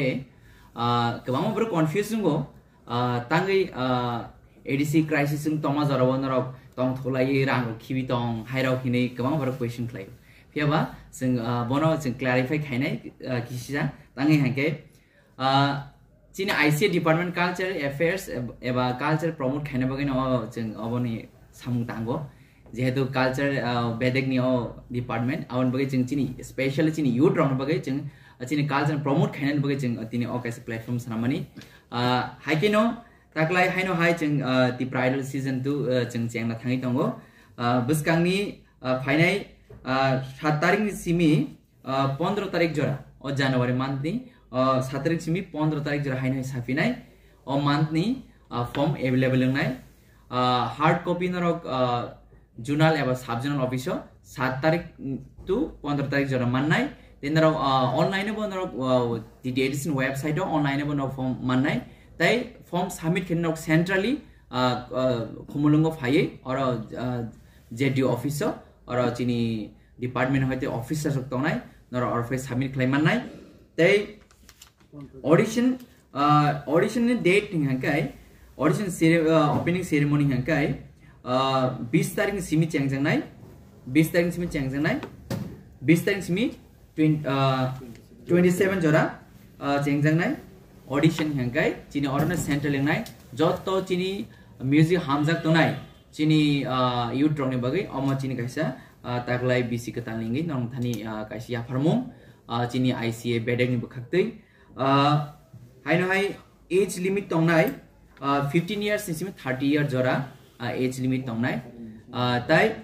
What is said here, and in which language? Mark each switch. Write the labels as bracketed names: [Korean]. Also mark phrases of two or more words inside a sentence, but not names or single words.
[Kok Borok] kabang bro confusing go tangai ADC crisis sung toma jarawan rok tong tholai rang khibi tong hairau khini kabang bro question khlai fiaba jeng bono jeng clarify khainai kisija tangai hangke chini [English] ICA department culture affairs [Kok Borok] eba [English] culture promote [Kok Borok] khaina bagin jeng oboni samung tango jehetu culture bedek ni department awon bagai jeng chini especially chini youth rong bagai jeng chini [English] culture promote [Kok Borok] khaina bagai jeng tini okaise platform sanamani haikino taklai haino hai jeng [English] the bridal season 2 [Kok Borok] jeng jengna thangi tongo buskangni phainai 7 tarik ni simi 15 tarik jora o [English] January month [Kok Borok] ni 7 tarik simi 15 tarik jora haino safinai o month ni [English] form available [Kok Borok] ngai [English] hard copy [Kok Borok] narok journal eba [English] sub journal office [Kok Borok] 7 tarik to 15 tarik jora mannai tenaro online bo narok [English] the edition website online [Kok Borok] bo no form mannai tai [English] form submit [Kok Borok] khenok centrally khumulungo phai or [English] JDO officer [Kok Borok] or chini department hoite officer sok tongnai nor [English] office submit claim [Kok Borok] mannai tai audition ni date hangkai [English] audition opening ceremony [Kok Borok] hangkai 20 tarik simi changjangnai 20 tarik simi changjangnai 20 tarik simi 27 jora changjangnai audition hangkai chini orna central lengnai jotto chini music hamjak tonai chini youth rong ni bagai omo chini kaisa taklai bisi ketal lingi nong thani kaisa ya farmung chini ICA bedek ni bukhaktei haino hai [English] age limit [Kok Borok] tongnai [English] 15 years [Kok Borok] simi 30 year jora [English] age limit [Kok Borok] tongnai tai